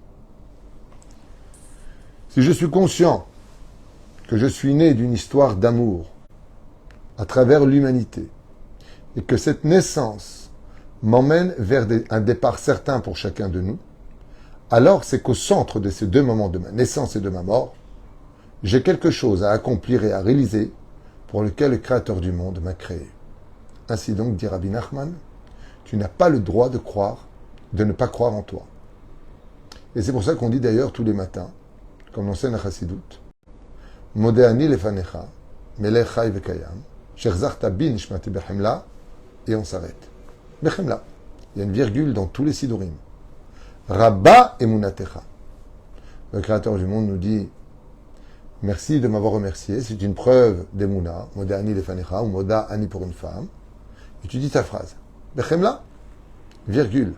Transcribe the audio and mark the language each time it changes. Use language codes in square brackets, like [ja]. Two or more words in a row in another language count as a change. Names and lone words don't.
[fr] Si je suis conscient que je suis né d'une histoire d'amour à travers l'humanité et que cette naissance m'emmène vers un départ certain pour chacun de nous, alors c'est qu'au centre de ces deux moments de ma naissance et de ma mort, j'ai quelque chose à accomplir et à réaliser pour lequel le Créateur du monde m'a créé. Ainsi donc, dit Rabbi Nachman, tu n'as pas le droit de croire, de ne pas croire en toi. Et c'est pour ça qu'on dit d'ailleurs tous les matins, comme l'enseigne la Chassidut, [he] מודה אני לפניך, מלך חי וקיים, שהחזרת בי נשמתי בחמלה, [fr] et on s'arrête. Bechemla. Il y a une virgule dans tous les sidurim. [he] רבה אמונתך. [fr] Le Créateur du monde nous dit merci de m'avoir remercié, c'est une preuve d'emuna, [he] מודה אני לפניך, [fr] ou [he] מודה אני [fr] pour une femme. Et tu dis ta phrase. Bechemla, virgule.